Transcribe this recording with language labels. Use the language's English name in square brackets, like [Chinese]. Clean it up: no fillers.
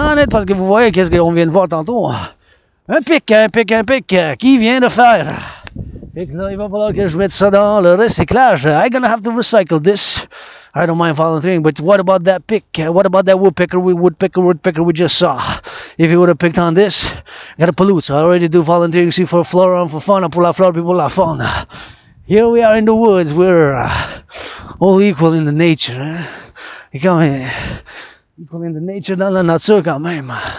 [French] Parce que vous voyez qu'est-ce qu'on vient de voir tantôt. Un pic, qui vient de faire. Et là, il va falloir que je mette ça dans le recyclage. [English] I'm gonna have to recycle this. I don't mind volunteering, but what about that pick? What about that woodpecker we just saw? If you would have picked on this, you gotta pollute. So I already do volunteering, see, for flora and for fauna, [French] pour la flore, puis pour la faune. [English] Here we are in the woods, we're all equal in the nature. You come in, equal in the nature, [French] dans la nature quand même.